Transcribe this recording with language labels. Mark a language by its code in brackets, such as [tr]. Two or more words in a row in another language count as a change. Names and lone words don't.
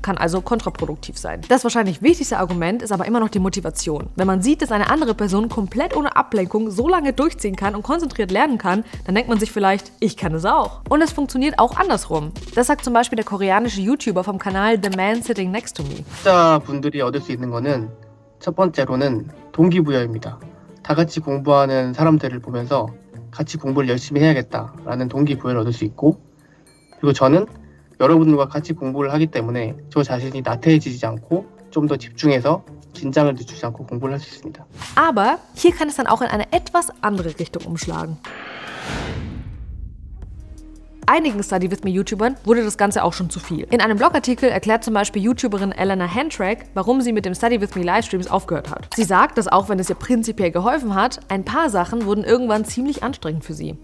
[de] Kann also kontraproduktiv sein. Das wahrscheinlich wichtigste Argument ist aber immer noch die Motivation. Wenn man sieht, dass eine andere Person komplett ohne Ablenkung so lange durchziehen kann und konzentriert lernen kann, dann denkt man sich vielleicht, ich kann es auch. Und es funktioniert auch andersrum. Das sagt zum Beispiel der koreanische YouTuber vom Kanal The Man Sitting Next to Me. [ko] 분들이 얻을 수 있는 거는 첫 번째로는 동기부여입니다. 다 같이 공부하는 사람들을 보면서 같이 공부를 열심히 해야겠다라는 동기부여를 얻을 수 있고, 그리고 저는 여러분들과 같이 공부를 하기 때문에 저 자신이 나태해지지 않고 좀 더 집중해서 긴장을 늦추지 않고 공부를 할 수 있습니다. [de] Aber hier kann es dann auch in eine etwas andere Richtung umschlagen. Einigen [en] Study With Me [de] YouTubern wurde das Ganze auch schon zu viel. In einem Blogartikel erklärt zum Beispiel YouTuberin Elena Hentrack, warum sie mit dem [en] Study With Me [de] Livestreams aufgehört hat. Sie sagt, dass auch wenn es ihr prinzipiell geholfen hat, ein paar Sachen wurden irgendwann ziemlich anstrengend für sie.